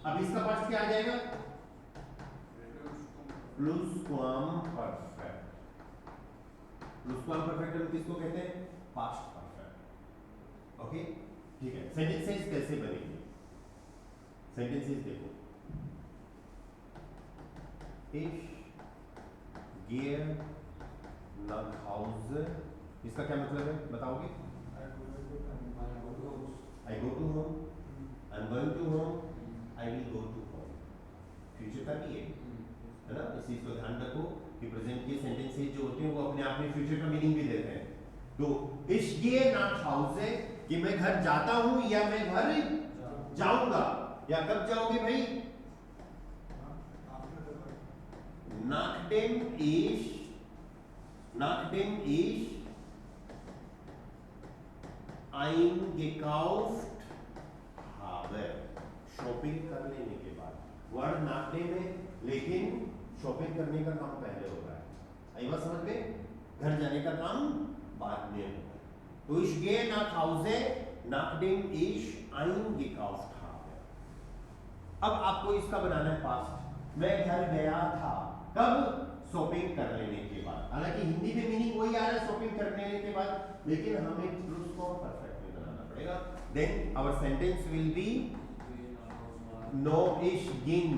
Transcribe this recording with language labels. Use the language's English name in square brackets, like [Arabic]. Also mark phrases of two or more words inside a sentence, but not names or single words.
[Hindi] अब इसका पास्ट क्या आ जाएगा, प्लुसक्वाम परफेक्ट। प्लुसक्वाम परफेक्ट हम किसको कहते हैं, [English] past perfect. [Hindi] ओके, ठीक है। सेंटेंसेस कैसे बनेंगे, सेंटेंसेस देखो, [German] ich gehe nach Hause, [Hindi] इसका क्या मतलब है बताओगे, [English] I go to home, I'm going to home, I will go to home। [Hindi] फ्यूचर का भी है ना, इस चीज को ध्यान रखो कि प्रेजेंट के सेंटेंसेस जो होते हैं वो अपने आप में फ्यूचर का मीनिंग भी देते हैं। तो [German] ich gehe nach Hause [Hindi] कि मैं घर जाता हूं या मैं घर जाऊंगा, या कब जाओगे भाई, [German] nachdem ich eingekauft habe, [Hindi] शॉपिंग कर लेने के बाद। वर्ड nachdem है, लेकिन शॉपिंग करने का काम पहले हो रहा है। आई बात समझ में, घर जाने का काम बाद में होगा। [German] तो ich gehe nach Hause nachdem ich eingekauft habe। [Hindi] अब आपको इसका बनाना है पास्ट। मैं घर गया था, कब, शॉपिंग कर लेने के बाद। हालांकि हिंदी में मीनिंग वही आ रहा है शॉपिंग कर लेने के बाद, लेकिन हमें प्लुसक्वाम परफेक्ट में बनाना पड़ेगा। [English] then our sentence will be नो इश गिंग।